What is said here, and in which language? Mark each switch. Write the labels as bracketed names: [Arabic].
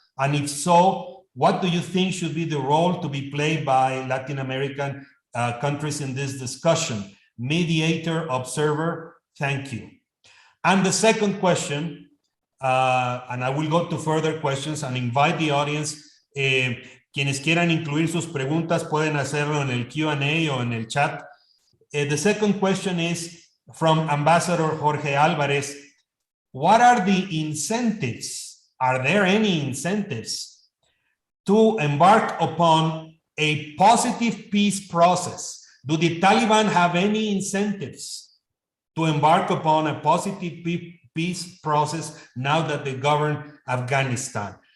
[English] And if so, what do you think should be the role to be played by Latin American countries in this discussion? Mediator, observer, thank you. And the second question, and I will go to further questions and invite the audience. [Spanish] Quienes quieran incluir sus preguntas pueden hacerlo en el Q&A o en el chat. [English] The second question is from Ambassador Jorge Alvarez. What are the incentives? Are there any incentives to embark upon a positive peace process? Do the Taliban have any incentives to embark upon a positive peace process now that they govern Afghanistan?